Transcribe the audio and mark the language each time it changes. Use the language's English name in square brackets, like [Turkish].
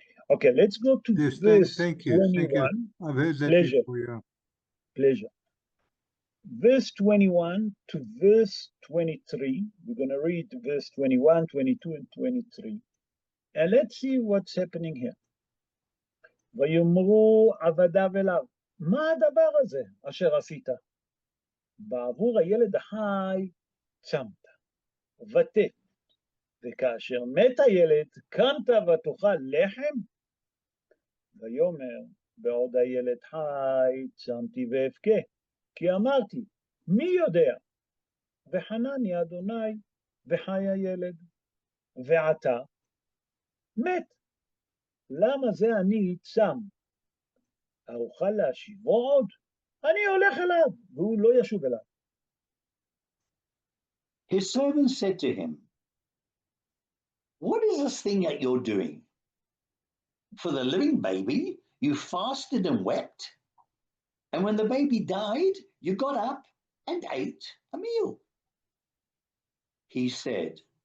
[English] Okay, let's go to verse 21. Thank you. I've heard that before, yeah. Pleasure. Verse 21 to verse 23. We're going to read verse 21, 22, and 23. And let's see what's happening here. [Hebrew] ויאמרו עבדיו אליו, מה הדבר הזה אשר עשית? בעבור הילד החי צמת, ותת, וכאשר מת הילד, קמת ותאכל לחם? ויאמר, בעוד הילד חי, צמתי ואבכה, כי אמרתי, מי יודע? וחנני אדוני, וחי הילד, ועתה מת. למה זה אני צם? אוכל להשיבו עוד? אני הולך אליו, והוא לא ישוב אליו. [English] His servant said to him, what is this thing that you're doing? For the living baby, you fasted and wept, and when the baby died, you got up and ate a meal. He said,